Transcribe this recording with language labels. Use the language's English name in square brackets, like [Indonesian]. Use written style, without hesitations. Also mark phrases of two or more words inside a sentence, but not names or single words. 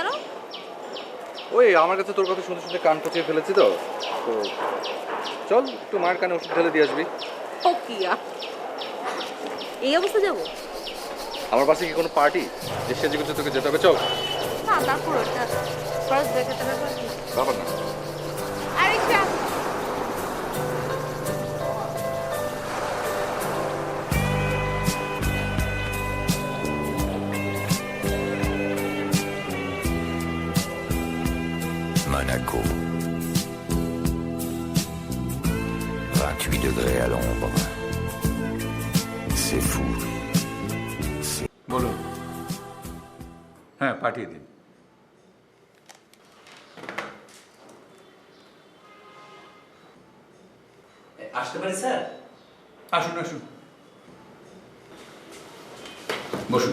[Bangla] ওই আমার কাছে তোর কথা শুনতে শুনতে কান পচিয়ে ফেলেছি তো, তো চল একটু মায়ের কানে ওষুধ ঢেলে দিয়ে আসবি। ও কিয়া, এই অবস্থা যাবো? আমার পাশে কি কোনো পার্টি যে সেজে গুজে তোকে যেতে হবে? চল। না, তারপর ওটা ফার্স্ট দেখাতে হবে। ব্যাপার না। আরেকটা [French] Monaco. 28 degrés à l'ombre. C'est fou. [Bangla] বলুন। হ্যাঁ, পাঠিয়ে দিন। আসতে পারি স্যার? আসুন আসুন, বসুন।